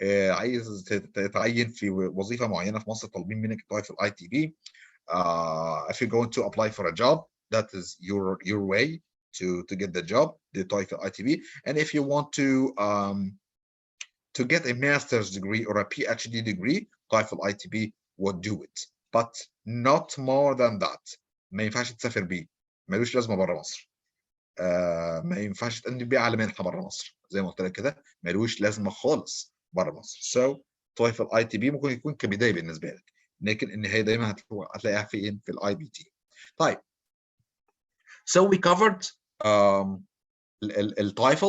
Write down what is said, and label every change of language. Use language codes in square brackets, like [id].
[ar] عايز تتعين في وظيفه معينه في مصر طالبين منك TOEFL ITP. [en] If you're going to apply for a job, that is your way to get the job, the TOEFL ITP. And if you want to get a master's degree or a PhD degree, TOEFL ITP would do it, but not more than that. [ar] ما ينفعش تسافر بيه، ملوش لازمه بره مصر. ما ينفعش تقدم بيه على منحه بره مصر، زي ما قلت لك كده ملوش لازمه خالص بره مصر. So TOEFL ITP ممكن يكون كبدايه بالنسبه لك، لكن النهايه دايما هتلاقيها فين؟ في الاي بي تي. طيب. [en] So we covered التايفل.